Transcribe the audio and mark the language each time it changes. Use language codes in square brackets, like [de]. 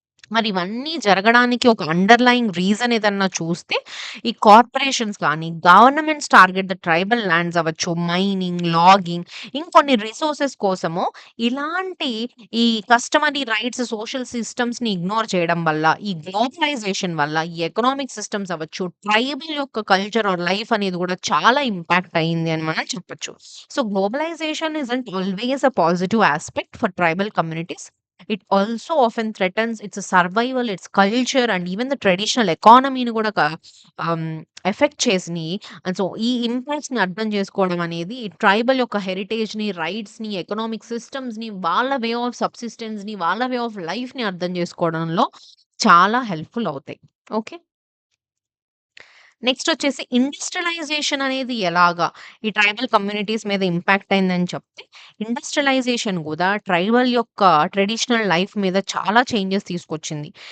[te] మరి ఇవన్నీ జరగడానికి ఒక అండర్‌లయింగ్ రీజన్ ఏదన్నా చూస్తే, ఈ కార్పొరేషన్స్ గాని, governments target the tribal lands అవ్వచ్చు, మైనింగ్, లాగింగ్ ఇంకొన్ని రిసోర్సెస్ కోసము ఇలాంటి ఈ కస్టమరీ రైట్స్, సోషల్ సిస్టమ్స్‌ని ఇగ్నోర్ చేయడం వల్ల, ఈ గ్లోబలైజేషన్ వల్ల, ఈ ఎకనామిక్ సిస్టమ్స్ అవ్వచ్చు, ట్రైబల్ యొక్క కల్చర్ ఆర్ లైఫ్ అనేది గూడా చాలా ఇంపాక్ట్ అయింది అని మనం చెప్పొచ్చు. [en] So, globalization isn't always a positive aspect for tribal communities. It also often threatens its survival, its culture and even the traditional ఎకానమీని [te] గూడా ఆహ్, [en] affect [te] చేసినియి. అండ్ సో, ఈ ఇంపాక్ట్స్‌ని అర్థం చేసుకోవడం అనేది ట్రైబల్ యొక్క హెరిటేజ్‌ని, రైట్స్‌ని, ఎకనామిక్ సిస్టమ్స్‌ని, వాళ్ళ వే ఆఫ్ సబ్సిస్టెన్స్‌ని, వాళ్ళ వే ఆఫ్ లైఫ్‌ని అర్థం చేసుకోవడంలో చాలా హెల్ప్‌ఫుల్ అవుతాయి. ఓకే. నెక్స్ట్ వచ్చేసి ఇండస్ట్రియలైజేషన్ అనేది ఎలాగా ఈ ట్రైబల్ కమ్యూనిటీస్ మీద ఇంపాక్ట్ అయిందని చెప్తే, ఇండస్ట్రియలైజేషన్ గూడా ట్రైబల్ యొక్క ట్రెడిషనల్ లైఫ్ మీద చాలా చేంజెస్ తీసుకొచ్చింది.